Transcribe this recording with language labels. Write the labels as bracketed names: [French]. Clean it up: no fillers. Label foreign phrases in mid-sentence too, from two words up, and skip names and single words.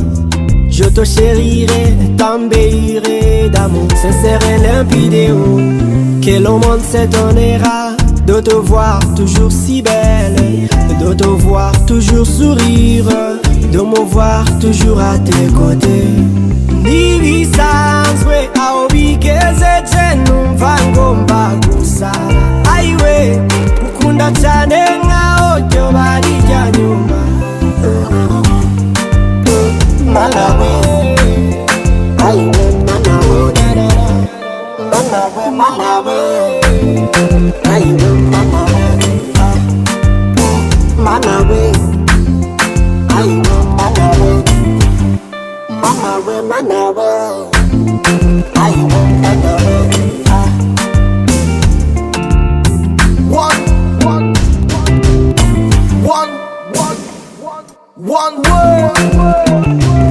[French] Je te chérirai, t'embellirai d'amour sincère et limpide. Oh, que le monde s'étonnera de te voir toujours si belle, de te voir toujours sourire, de me voir toujours à tes côtés. [Kinyarwanda] Ntibisanzwe aho bigezeje numva ngomba gusara. Ayiwe gukunda cyane nkaho ryo bari irya nyuma. Mana we, ayiwe mana we, mana we, mana we, ayiwe mana we, mana we, ayiwe mana we, mana we, mana we, ayiwe mana we. [English] One word.